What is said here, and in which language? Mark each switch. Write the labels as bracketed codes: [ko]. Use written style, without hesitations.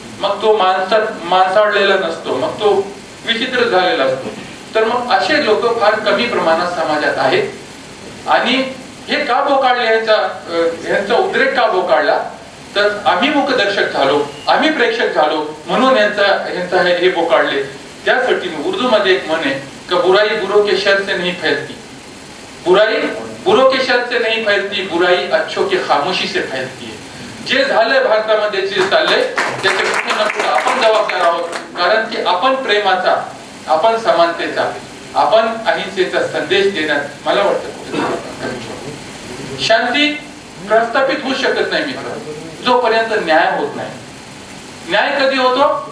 [mr] मग तो माणसाळलेला नसतो, मग तो विचित्र झालेला असतो. तर मग असे लोक फार कमी प्रमाणात समाजात आहेत. आणि हे का बोकाळले, यांचा उद्रेक का बोकाळला? तर आम्ही मुखदर्शक झालो, आम्ही प्रेक्षक झालो म्हणून यांचा हे बोकाळले. त्यासाठी उर्दू मध्ये एक म्हण आहे कि [hi] बुराई बुरों के शर से नहीं फैलती, बुराई बुरों के शर से नहीं फैलती, बुराई अच्छों की खामोशी से फैलती है. [mr] जे झालंय भारतामध्ये, जे चाललंय त्याच्या आपण जबाबदार आहोत. कारण की आपण प्रेमाचा, आपण समानतेचा, आपण अहिंसेचा संदेश देण्यात मला वाटतं शांती प्रस्थापित होऊ शकत नाही मित्र, जोपर्यंत न्याय होत नाही. न्याय कधी होतो?